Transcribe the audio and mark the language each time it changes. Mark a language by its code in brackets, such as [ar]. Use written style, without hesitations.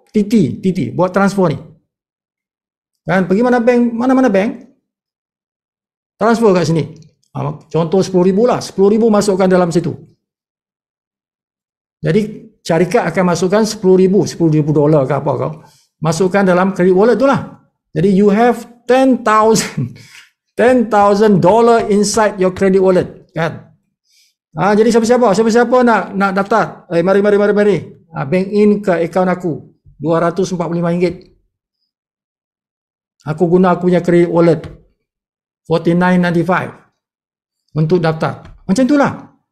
[ms] TT buat transfer ni. Kan, pergi mana bank? Transfer kat sini. Contoh 10,000 lah. 10,000 masukkan dalam situ. Jadi syarikat akan masukkan 10,000 dolar ke apa kau. Masukkan dalam credit wallet tu lah. Jadi [en] you have $10,000 inside your credit wallet [ms] kan. Jadi siapa-siapa nak daftar? Mari. Bank in ke akaun aku RM245. Aku guna aku punya credit wallet $49.95 untuk daftar. Macam itulah.